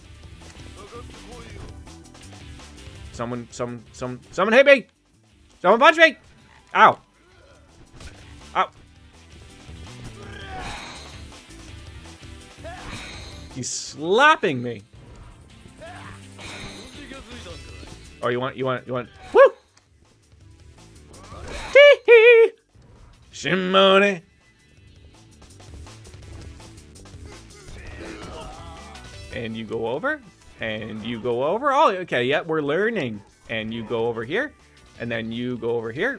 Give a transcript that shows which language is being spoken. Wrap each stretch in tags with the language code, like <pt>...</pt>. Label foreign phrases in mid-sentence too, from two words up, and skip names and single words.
<en>Someone hit me! Someone punch me! Ow. Ow. He's slapping me. Oh, you want, woo! Tee-hee! Shimone. And you go over, oh, okay, yeah, we're learning. And you go over here, And then you go over here.</en>